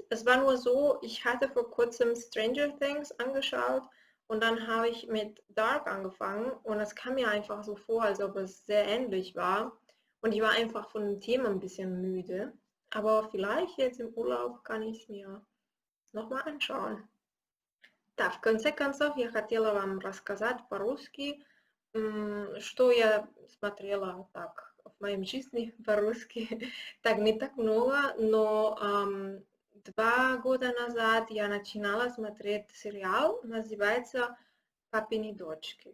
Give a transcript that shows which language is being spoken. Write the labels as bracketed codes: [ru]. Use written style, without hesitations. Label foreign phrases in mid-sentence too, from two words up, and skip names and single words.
[de] Es war nur so, ich hatte vor kurzem Stranger Things angeschaut und dann habe ich mit Dark angefangen und es kam mir einfach so vor, als ob es sehr ähnlich war. Und ich war einfach von dem Thema ein bisschen müde. Aber vielleicht jetzt im Urlaub kann ich es mir nochmal anschauen. [ru] Да, в конце концов, я хотела вам рассказать по-русски, что я смотрела так в моей жизни по-русски. Так, не так много, но 2 года назад я начинала смотреть сериал, называется «Папины дочки».